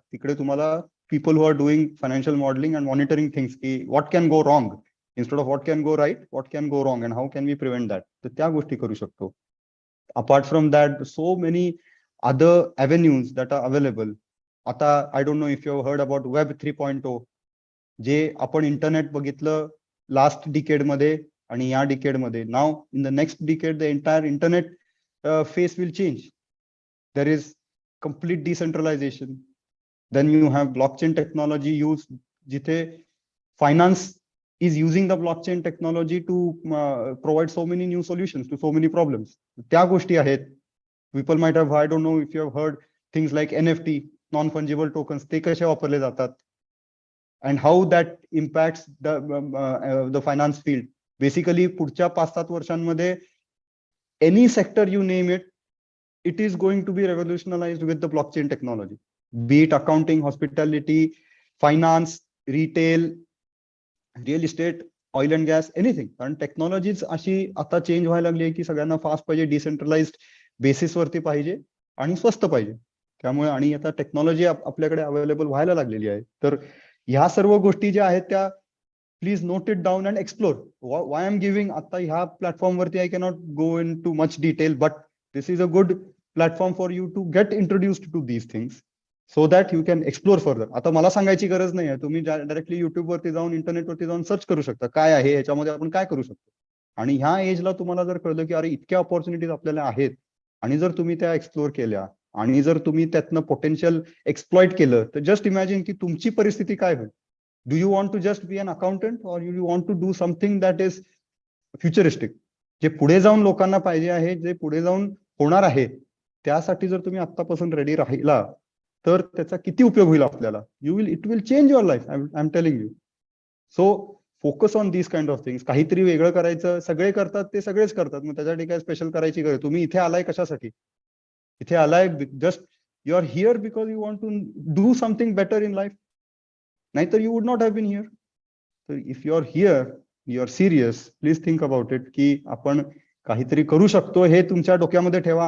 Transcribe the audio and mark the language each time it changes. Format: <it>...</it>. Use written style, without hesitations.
<mr>तिकडे तुम्हाला</mr> <en>people who are doing financial modeling and monitoring things, की what can go wrong instead of what can go right, what can go wrong and how can we prevent that,</en> <mr>तर त्या गोष्टी करू शकतो.</mr> <en>Apart from that, so many other avenues that are available.</en> <mr>आता</mr> <en>I don't know if you have heard about Web 3.0,</en> <mr>जे आपण internet बघितलं last decade मध्ये आणि या डिकेड मध्ये.</mr> <en>Now in the next decade the entire internet face will change. There is complete decentralization. Then you have blockchain technology used, jithe finance is using the blockchain technology to provide so many new solutions to so many problems.</en> <mr>त्या गोष्टी आहेत.</mr> <en>People might have, I don't know if you have heard things like NFT, non-fungible tokens,</en> <mr>ते कसे वापरले जातात,</mr> <en>and how that impacts the finance field. Basically,</en> <mr>पुढच्या 5-7 वर्षांमध्ये</mr> <en>any sector you name it, it is going to be revolutionized with the blockchain technology. Be it accounting, hospitality, finance, retail, real estate, oil and gas, anything.</en> <mr>कारण टेक्नॉलॉजीच अशी आता change व्हायला लागली आहे की सगळ्यांना फास्ट पाहिजे, डिसेंट्रलाइज्ड बेसिस वरती पाहिजे आणि स्वस्त पाहिजे. त्यामुळे आणि आता टेक्नॉलॉजी आपल्याकडे अवेलेबल व्हायला लागलेली आहे. तर ह्या सर्व गोष्टी ज्या आहेत त्या</mr> <en>Please note it down and explore. Why am giving</en> <mr>आता ह्या प्लॅटफॉर्म वरती</mr> <en>I cannot go in too much detail, but this is a good platform for you to get introduced to these things so that you can explore further.</en> <mr>आता मला सांगायची गरज नाही आहे, तुम्ही डायरेक्टली युट्यूब वरती जाऊन इंटरनेटवरती जाऊन सर्च करू शकता काय आहे याच्यामध्ये आपण काय करू शकतो. आणि ह्या एजला तुम्हाला जर कळलं की अरे इतक्या ऑपॉर्च्युनिटीज आपल्याला आहेत आणि जर तुम्ही त्या एक्सप्लोर केल्या आणि जर तुम्ही त्यातनं पोटेन्शियल एक्सप्लॉइट केलं तर जस्ट इमॅजिन की तुमची परिस्थिती काय होईल.</mr> <en>do you want to just be an accountant or you want to do something that is futuristic,</en> <mr>जे पुढे जाऊन लोकांना पाहिजे आहे, जे पुढे जाऊन होणार आहे. त्यासाठी जर तुम्ही आत्तापासून रेडी राहिला तर त्याचा किती उपयोग होईल आपल्याला.</mr> <en>It will change your life, I am telling you. So focus on these kind of things.</en> <mr>काहीतरी वेगळं करायचं, सगळे करतात ते सगळेच करतात, मग त्याच्यासाठी काय स्पेशल करायची गरज. तुम्ही इथे आलाय कशासाठी? इथे आलाय</mr> <en>Just you are here because you want to do something better in life, नाहीतर you would not have been here. तर if you are here, you are serious, please think about it</en> <mr>की आपण काहीतरी करू शकतो हे तुमच्या डोक्यामध्ये ठेवा.</mr>